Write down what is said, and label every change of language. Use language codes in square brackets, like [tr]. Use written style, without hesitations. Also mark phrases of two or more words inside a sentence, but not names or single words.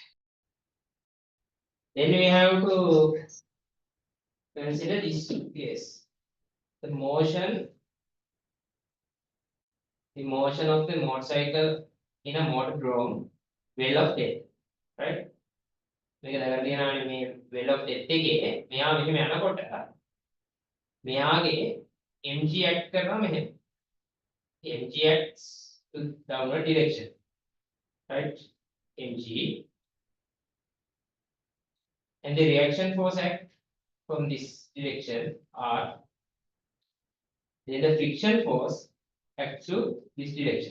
[en] Then we have to consider this case. The motion of the motorcycle in a motorhome well of death. Right? [si] මේක දැකලා තියෙනවානේ මේ [en] well of death [si] එකේ මෙයා මෙහෙම යනකොට මෙයාගේ mg act කරනවා මෙහෙම. [en] mg acts to downward direction. Right? mg and the reaction force act from this direction r. Then the friction force acts to this direction.